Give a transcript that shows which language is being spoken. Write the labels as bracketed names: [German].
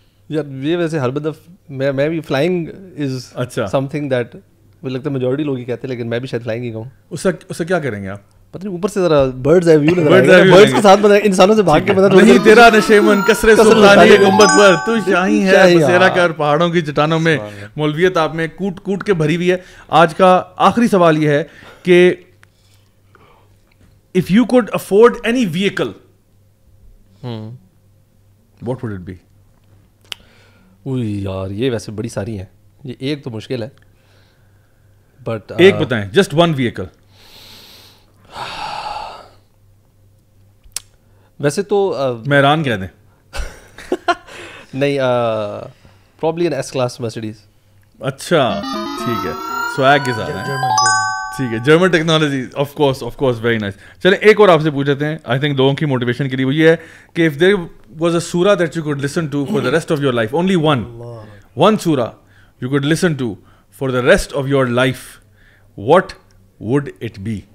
[Urdu] یار یہ ویسے ہر بندہ, میں بھی [English] flying is something that [Urdu] مجھے لگتا ہے میجورٹی لوگ ہی کہتے ہیں, لیکن میں بھی شاید فلائنگ ہی کہوں. اس سے کیا کریں گے آپ؟ پتہ نہیں, اوپر سے ذرا برڈز آئی ویو نظر آئے گا, برڈز کے ساتھ انسانوں سے بھاگ کے مدد نہیں. تیرا نشیمن کثرت سلطانی گنبد پر تو شاہی ہے بسیرا کر پہاڑوں کی چٹانوں میں, مولویت آپ میں کوٹ کوٹ کے بھری ہوئی ہے. آج کا آخری سوال یہ ہے کہ [English] if you could afford any vehicle what would it be? [Urdu] یار یہ ویسے بڑی ساری ہیں, یہ ایک تو مشکل ہے, بٹ ایک بتائیں, [English] Just one vehicle. [Urdu] ویسے تو مہران کہہ دیں. نہیں, probably N S class Mercedes. اچھا ٹھیک ہے, سویگ کے ساتھ ہیں. ٹھیک ہے, German technology, [English] Of course very nice. [Urdu] چلیں ایک اور آپ سے پوچھتے ہیں, آئی تھنک لوگوں کی موٹیویشن کے لیے, وہ یہ ہے کہ [English] if there was a surah that you could listen to for the rest of your life, only one surah you could listen to for the rest of your life, what would it be?